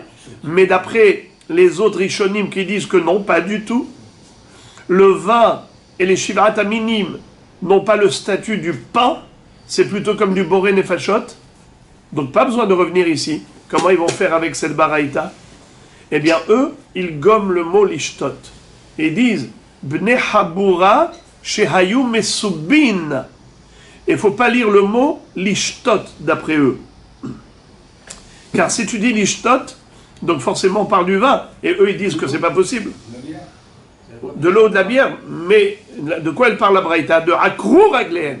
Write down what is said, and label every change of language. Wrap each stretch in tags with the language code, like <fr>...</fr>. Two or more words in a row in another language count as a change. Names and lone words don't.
<fr>Mais d'après les autres Rishonim qui disent que non, pas du tout, le vin et les</fr> <he>שבעת המינים</he> <fr>n'ont pas le statut du pain, c'est plutôt comme du</fr> <he>בורא נפשות.</he> <fr>Donc pas besoin de revenir ici. Comment ils vont faire avec cette baraïta? Eh bien, eux, ils gomment le mot lishtot. Et disent</fr> <he>בני חבורה שהיו מסובין.</he> <fr>Il ne faut pas lire le mot lishtot d'après eux. Car si tu dis lishtot, donc forcément on parle du vin. Et eux, ils disent que c'est pas possible. De l'eau, de la bière. Mais de quoi elle parle la braïta? De</fr> <he>עקרו רגליהם.</he>